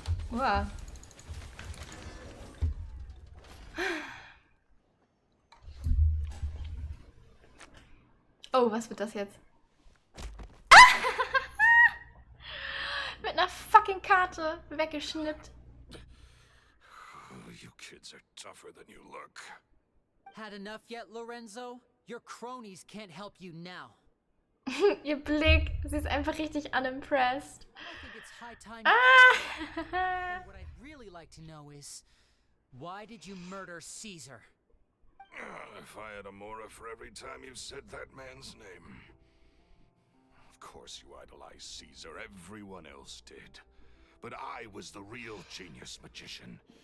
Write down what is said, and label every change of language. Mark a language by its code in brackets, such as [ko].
[de] Wow. Oh, was wird das jetzt? Mit einer fucking Karte weggeschnippt. [en] Oh, you kids are tougher than you look. Had enough yet, Lorenzo? Your cronies can't help you now. [de] Ihr Blick, sie ist einfach richtig unimpressed. [en] I think it's high time. Ah! And what I'd really like to know is, why did you murder Caesar? If I had a Mora for every time you said that man's name. Of course you idolize Caesar, everyone else did. But I was the real genius magician.